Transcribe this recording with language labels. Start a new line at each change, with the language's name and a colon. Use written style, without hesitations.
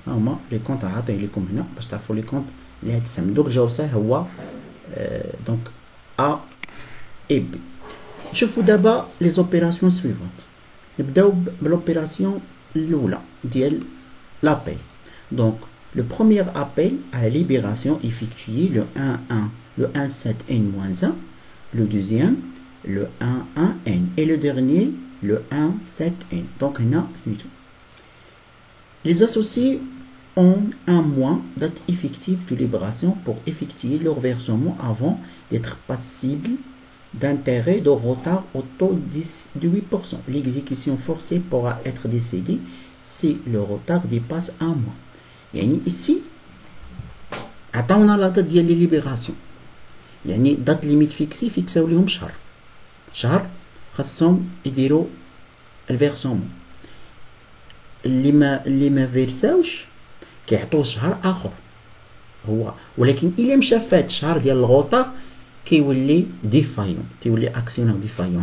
Arabic: ها هما لي كونت عاطيه لكم هنا باش تعرفوا لي كونت اللي غتستعمل. دوك الجواب صحيح هو دونك ا اي بي. نشوفوا دابا لي زوبيراسيون سويفونت. نبداو بلوبيراسيون الاولى ديال لابيل.
French: دونك le premier appel à la libération effectué le 1-1, le 1-7N-1, le deuxième le 1-1N et le dernier le 1, 7, N. Donc, les associés ont un mois date effective de libération pour effectuer leur versement avant d'être passibles d'intérêt de retard au taux de 8%. L'exécution forcée pourra être décédée si le retard dépasse un mois. Yani ici, عطاونا la date ديال les libérations.
Arabic: يعني
French: date limite fixée
Arabic: فيكساو ليهم شهر خاصهم يديروا الفيرسومون. اللي ما فيرساوش كيعطوه شهر اخر هو، ولكن الا مشى فات شهر ديال الغوطار كيولي ديفايون، كيولي اكسيونير ديفايون.